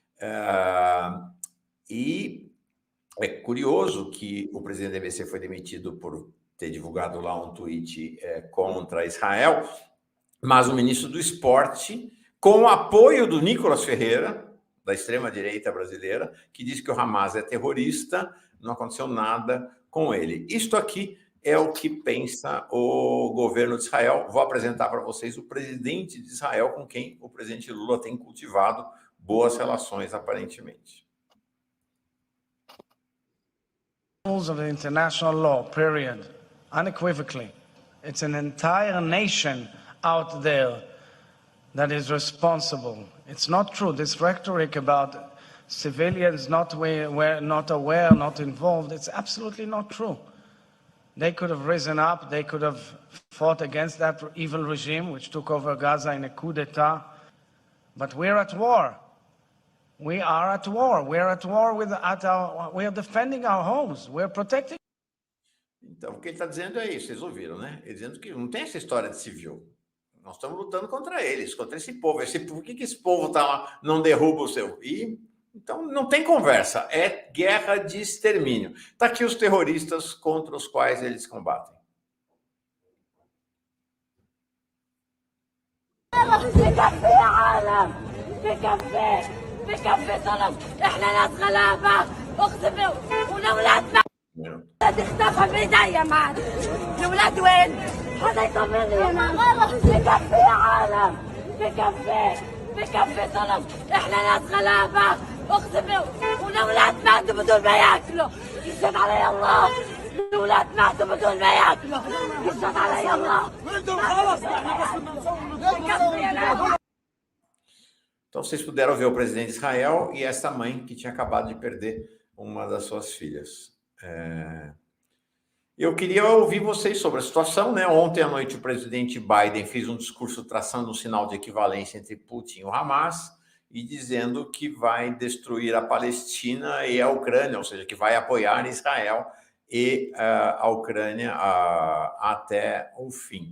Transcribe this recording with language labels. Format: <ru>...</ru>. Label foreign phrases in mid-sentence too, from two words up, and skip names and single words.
<pt>E é curioso que o presidente da EBC foi demitido por ter divulgado lá um tweet contra Israel, mas o ministro do Esporte, com o apoio do Nicolas Ferreira, da extrema-direita brasileira, que diz que o Hamas é terrorista, não aconteceu nada com ele. Isto aqui é o que pensa o governo de Israel. Vou apresentar para vocês o presidente de Israel, com quem o presidente Lula tem cultivado boas relações, aparentemente.</pt> <en>Rules of the international law, period, unequivocally. It's an entire nation out there that is responsible. It's not true. This rhetoric about civilians not aware, not involved, it's absolutely not true. They could have risen up, they could have fought against that evil regime which took over Gaza in a coup d'etat. But we're at war. We are at war. We're at war we are defending our homes. We're protecting.</en> <pt>Então, o que ele está dizendo é isso, vocês ouviram, né? Ele dizendo que não tem essa história de civil. Nós estamos lutando contra eles, contra esse povo. Por que esse povo está lá, não derruba o seu? Então, não tem conversa. É guerra de extermínio. Está aqui os terroristas contra os quais eles combatem.</pt> <ar>بكفي ظلم احنا ناس غلابه اقسم والاولاد ما تختفى بايديا معنا الاولاد وين؟ حدا يطمني يا ماما بكفي يا عالم بكفي ظلم احنا ناس غلابه اقسم والاولاد ماتوا بدون ما ياكلوا يشهد علي الله الاولاد ماتوا بدون ما ياكلوا يشهد علي الله بكفي يا</ar> <pt>Então, vocês puderam ver o presidente de Israel e essa mãe que tinha acabado de perder uma das suas filhas. Eu queria ouvir vocês sobre a situação, né? Ontem à noite, o presidente Biden fez um discurso traçando um sinal de equivalência entre Putin e o Hamas e dizendo que vai destruir a Palestina e a Ucrânia, ou seja, que vai apoiar Israel e a Ucrânia até o fim.</pt>